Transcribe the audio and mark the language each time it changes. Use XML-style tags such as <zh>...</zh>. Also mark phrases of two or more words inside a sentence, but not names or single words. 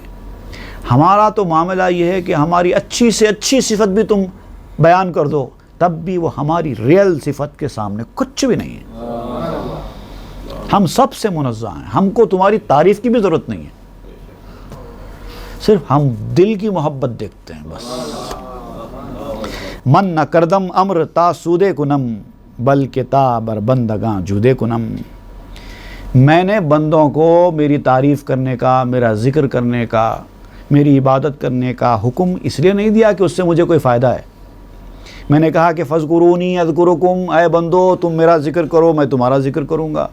<ur>ہمارا تو معاملہ یہ ہے کہ ہماری اچھی سے اچھی صفت بھی تم بیان کر دو تب بھی وہ ہماری ریئل صفت کے سامنے کچھ بھی نہیں ہے. ہم سب سے منزہ ہیں. ہم کو تمہاری تعریف کی بھی ضرورت نہیں ہے. صرف ہم دل کی محبت دیکھتے ہیں بس.</ur> <fa>من نہ کردم امر تا سودے کنم بلکہ تا بر بندگاں جودے کنم.</fa> <ur>میں نے بندوں کو میری تعریف کرنے کا، میرا ذکر کرنے کا، میری عبادت کرنے کا حکم اس لیے نہیں دیا کہ اس سے مجھے کوئی فائدہ ہے. میں نے کہا کہ</ur> <ar>فاذکرونی اذکرکم،</ar> <ur>اے بندو تم میرا ذکر کرو میں تمہارا ذکر کروں گا.</ur>